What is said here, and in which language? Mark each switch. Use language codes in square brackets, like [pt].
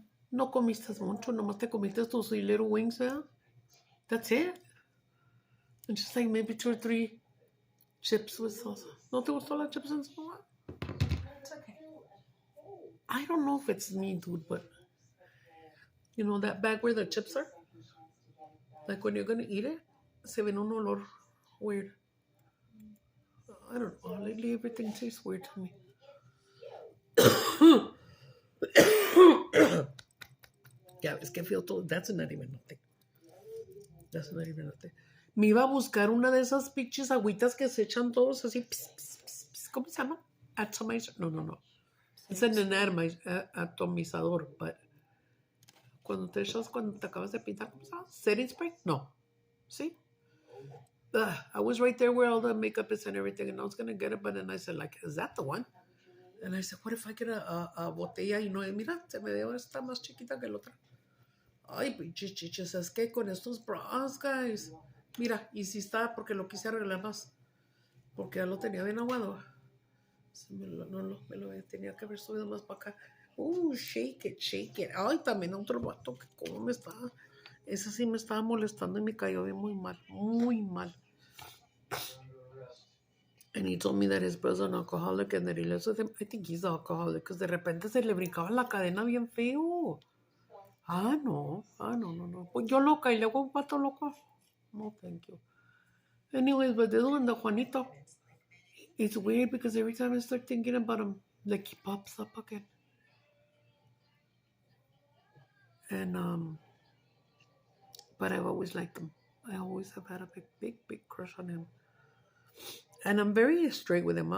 [es] No comiste mucho, nomás te comiste tus [en] little wings, [es] ¿verdad? [en] That's it. And just like maybe 2 or 3 chips with salsa. [es] ¿No te gustó la [en] chips and salsa? It's okay. I don't know if it's me, dude, but you know that bag where the chips are? Like when you're gonna eat it, [es] se ven un olor [en] weird. I don't know. Lately everything tastes weird to me. Yeah, [es] es que [en] feel todo. That's not even nothing. That's not even nothing. [es] Me iba a buscar una de esas pinches agüitas que se echan todos así. ¿Cómo se llama? Atomizer. No. Es en el atomizador, but cuando te acabas de pintar, ¿cómo se llama? [en] Setting spray? No. See? I was right there where all the makeup is and everything, and I was gonna get it, but then I said, like, is that the one? And I said, what if I get a botella? [es] Y no, mira, se me dio esta más chiquita que la otra. Ay, pinches chiches, es que con estos bras, guys. Mira, y si está, porque lo quise arreglar más. Porque ya lo tenía bien aguado. Me lo tenía que haber subido más para acá. [en] Shake it. [es] Ay, también otro vato que como me estaba. Ese sí me estaba molestando y me cayó bien muy mal. Muy mal. [en] And he told me that his brother's an alcoholic and that he lives with him. I think he's an alcoholic because [es] de repente se le brincaba la cadena bien feo. No. Pues yo loca y luego un pato loco. [en] No, thank you. Anyways, but this one, the Juanito, it's weird because every time I start thinking about him, like he pops up again. And, but I've always liked him. I always have had a big crush on him. And I'm very straight with him.